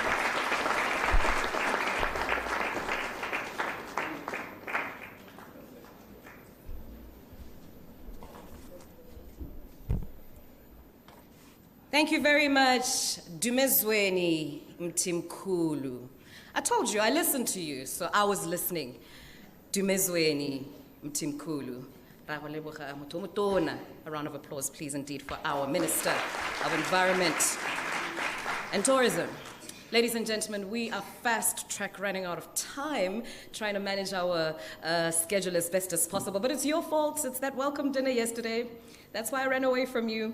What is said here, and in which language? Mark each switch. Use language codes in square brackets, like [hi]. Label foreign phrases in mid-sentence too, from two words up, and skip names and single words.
[en] Thank you very much, Dumezweni Mtimkulu. I told you, I listened to you, so I was listening. Dumezweni Mtimkulu. [tn] Ra go leboga motho o motona. [en] A round of applause, please, indeed, for our Minister of Environment and Tourism. Ladies and gentlemen, we are fast track running out of time, trying to manage our schedule as best as possible. But it's your fault. It's that welcome dinner yesterday. That's why I ran away from you.